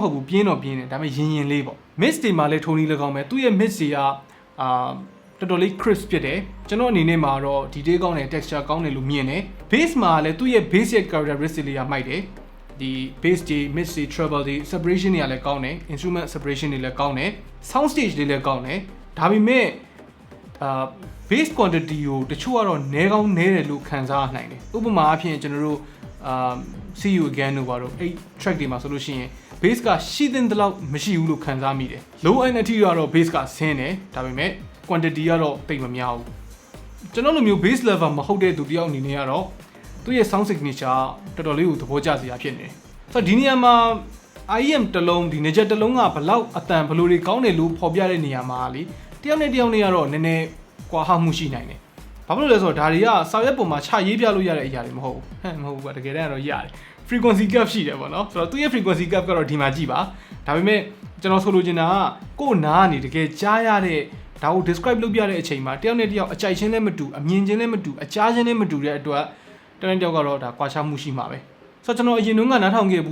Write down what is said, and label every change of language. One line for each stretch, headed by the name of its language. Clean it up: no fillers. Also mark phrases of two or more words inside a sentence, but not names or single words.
Burmese: ဟုတ်ဘူးပြင်းတော့ပြင်းတယ်ဒါပေမဲ့ရင်လေးပေါ့ mix တွေမှာလည်းထုံးနီးလည်းကောင်းပဲသူ့ရဲ့ mix တွေကတော်တော်လေး crisp ဖြစ်တယ်ကျွန်တော်အနေနဲ့မှာတော့ detail ကောင်းတယ် texture ကောင်းတယ်လို့မြင်တယ် bass မှာလည်းသူ့ရဲ့
English: basic characteristic
Burmese: တွေကမိုက်တယ်ဒီ bass တွေ mix တွေ treble တွေ separation တွေကလည်းကောင်းတယ်
English: instrument separation
Burmese: တွေလည်းကောင်းတယ်
English: sound stage
Burmese: တွေလည်းကောင်းတယ်ဒါပေမဲ့
English: base quantity
Burmese: ကိုတချို့ကတော့နည်းကောင်းနည်းတယ်လို့ခံစားနိုင်တယ်ဥပမာအဖြစ်ကျွန်တော်တို့ see you again တို့ပါတော့အဲ့ track တွေမှာဆိုလို့ရှိရင် bass ကရှိတဲ့လောက်မရှိဘူးလို့ခံစားမိတယ်
English: low end
Burmese: အထိကတော့ bass ကဆင်းတယ်ဒါပေမဲ့ quantity ကတော့တိတ်မများဘူးကျွန်တော်လိုမျိုး
English: bass level
Burmese: မဟုတ်တဲ့ သူတယောက်အနေနဲ့ကတော့သူ့ရဲ့
English: sound signature
Burmese: တော်တော်လေးကိုသဘောကျစရာဖြစ်နေတယ်ဆိုတော့ဒီနေရာမှာ IEM တစ်လုံးဒီ Nejet တစ်လုံးကဘလောက်အတန်ဘလို့တွေကောင်း တယ်လို့ဖော်ပြတဲ့နေရာမှာလေတယောက်နဲ့တယောက်နဲ့ကတော့နည်းနည်းကွာဟမှုရှိနိုင်တယ်ဘာဖြစ်လို့လဲဆိုတော့ဒါတွေကစာရွက်ပေါ်မှာချရေးပြလို့ရတဲ့အရာတွေမဟုတ်ဘူးမဟုတ်ဘူးကွာတကယ်တမ်းကတော့ရတယ်
English: frequency gap
Burmese: ရှိတယ်ပေါ့နော်ဆိုတော့သူ့ရဲ့
English: frequency gap
Burmese: ကတော့ဒီမှာကြည့်ပါဒါပေမဲ့ကျွန်တော်ဆိုလိုချင်တာကကိုယ်နားကနေတကယ်ကြားရတဲ့ဒါကို describe လုပ်ပြတဲ့အချိန်မှာတယောက်နဲ့တယောက်အကြိုက်ချင်းလည်းမတူအမြင်ချင်းလည်းမတူအကြားချင်းလည်းမတူတဲ့အတွက်တယောက်နဲ့တယောက်ကတော့ဒါကွာခြားမှုရှိမှာပဲဆိုတော့ကျွန်တော်အရင်တုန်းကနားထောင်ခဲ့